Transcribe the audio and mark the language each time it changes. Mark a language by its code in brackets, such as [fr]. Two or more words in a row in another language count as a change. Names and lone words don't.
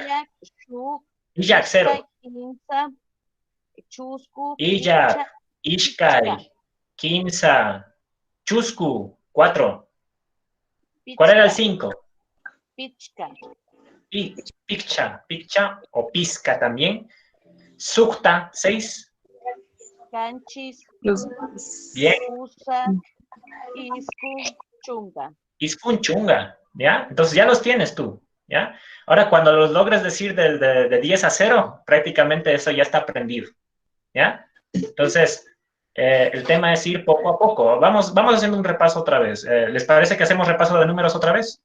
[qu] Ijak, 0. Ijak, Ishkai, Kinsa, Chusku, 4. [es] ¿Cuál era el 5? Piccha o Pisca también. [qu] Sukta, 6. Canchis, [es] Bien. [qu] Pusak, Chunga. Iskun Chunga, [es] ¿ya? Entonces ya los tienes tú, ¿ya? Ahora, cuando los logres decir de 10 a 0, prácticamente eso ya está aprendido, ¿ya? Entonces, el tema es ir poco a poco. Vamos haciendo un repaso otra vez. ¿Les parece que hacemos repaso de números otra vez?